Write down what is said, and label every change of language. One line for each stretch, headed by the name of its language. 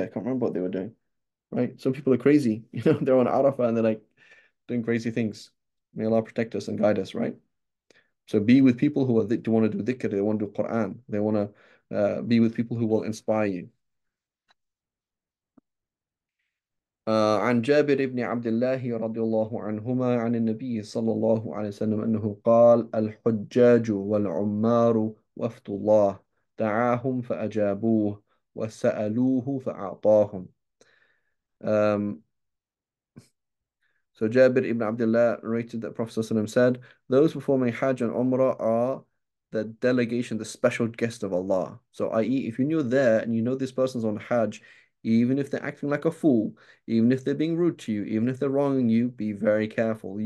English: I can't remember what they were doing, right? Some people are crazy, they're on Arafah and they're like doing crazy things. May Allah protect us and guide us, right? So be with people who do want to do dhikr, they want to do Quran, they want to be with people who will inspire you.
Arabic: عن جابر بن عبد الله رضي الله عنهما عن النبي صلى الله عليه وسلم أنه قال الحجاج والعمار وفد الله دعاهم فأجابوه وسألوه فأعطاهم.
English: Um, So Jabir ibn Abdullah narrated that Prophet ﷺ said, those performing Hajj and Umrah are the delegation, the special guest of Allah. So, i.e., if you're there and you know this person's on Hajj, even if they're acting like a fool, even if they're being rude to you, even if they're wronging you, be very careful.